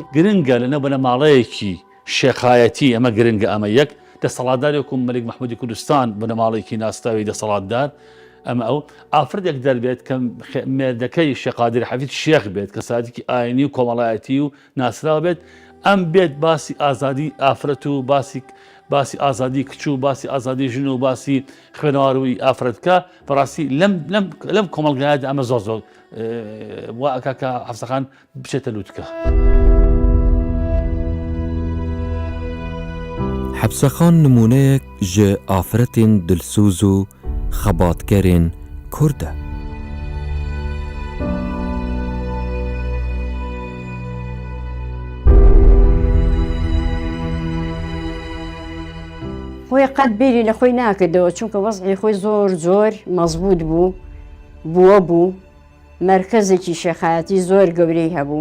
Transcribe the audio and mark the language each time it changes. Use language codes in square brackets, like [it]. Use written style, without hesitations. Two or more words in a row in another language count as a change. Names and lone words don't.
[ckb] گرنگە لەنەو بنەماڵەیەکی شێخایەتی ئەمە گرنگە ئەمە یەک دەسەڵاتدارێکم مەلک محمودی کوردستان بنەماڵێکی ناستاوی دەسەڵاتدار ئەمە ئەو ئافرەتێک دەربێت کە مێردەکەی شێقادر حەفید شێخ بێت کە ساتێکی ئاینی و کۆمەڵایەتی و ناسراوە بێت ئەم بێت باسی ئازادی ئافرەت و باسی ئازادی کچ و باسی ئازادی ژن و باسی خوێنەواروی ئافرەتکە بەڕاستی لەم کۆمەڵگایەت ئەمە زۆر وا ئەکا کە حەفسەخان بچێتە لووتکە. [ku] حەبسەخان نمونەیەک ji ئافرەتên dilsûz û xebatgerên Kurd e. [ckb] خۆی قەت بیری لە خۆی ناکردەوە چونکە وەزعی خۆی زۆر مەزبوط بوو مرکزێکی شێخایەتی زۆر گەورەی هەبوو